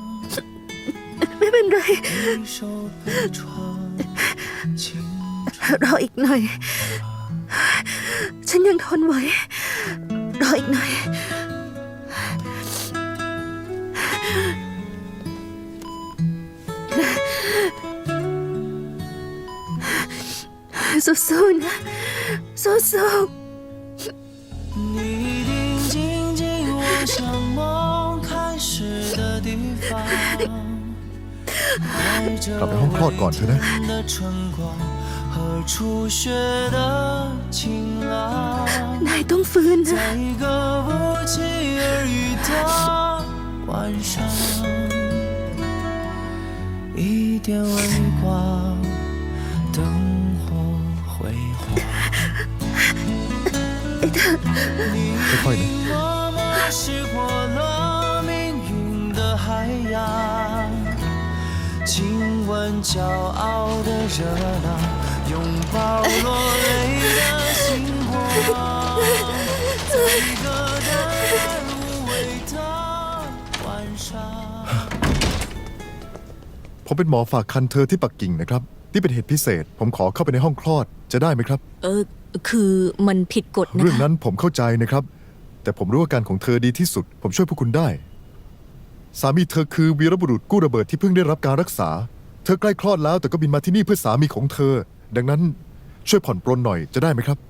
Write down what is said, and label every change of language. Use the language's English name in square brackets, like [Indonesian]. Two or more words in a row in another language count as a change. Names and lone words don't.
[Thai] ไม่เป็นไรรออีกหน่อยฉันยังทนไหวรออีกหน่อยสู้ๆนะสู้ๆ [Chinese] 你一定紧紧握像梦开始的地方，带着 [Thai] กลับไปห้องคลอดก่อนเถอะนะ [Chinese] 的春光和初雪的晴朗， [Thai] นายต้องฟื้นนะ [Chinese] 在一个不期而遇的晚上，一点微光，灯火辉煌。 [Thai] ค่อยๆนะ [Chinese] 默默驶过了命运的海洋，亲吻骄傲的热浪，拥抱落泪的星光，在一个淡然无味的晚上。 [Thai] ผมเป็นหมอฝากคันเธอที่ปักกิ่งนะครับนี่เป็นเหตุพิเศษผมขอเข้าไปในห้องคลอดจะได้ไหมครับ คือมันผิดกฎนะคะ เรื่องนั้นผมเข้าใจนะครับแต่ผมรู้ว่าการของเธอดีที่สุดผมช่วยพวกคุณได้สามีเธอคือวีรบุรุษกู้ระเบิดที่เพิ่งได้รับการรักษาเธอใกล้คลอดแล้วแต่ก็บินมาที่นี่เพื่อสามีของเธอดังนั้นช่วยผ่อนปรนหน่อยจะได้ไหมครับ